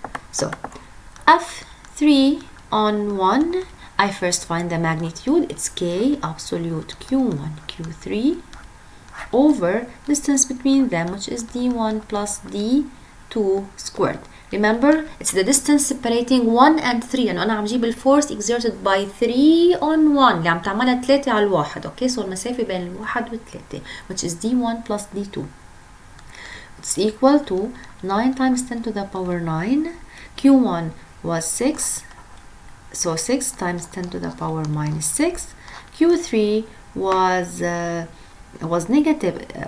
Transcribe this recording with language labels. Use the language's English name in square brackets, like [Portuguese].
[English] So F3 on 1, I first find the magnitude. It's K absolute Q1, Q3 over distance between them, which is D1 plus D2 squared. Remember, it's the distance separating 1 and 3. [Arabic] لأنه أنا عم جيب الفورس [English] exerted by 3 on 1 [Arabic] اللي عم تعملها 3 على الواحد. [English] Okay, so [Arabic] المسافة بين الواحد و3 [English] which is D1 plus D2. It's equal to 9 times 10 to the power 9. Q1 was 6. So 6 times 10 to the power minus 6. Q3 was negative.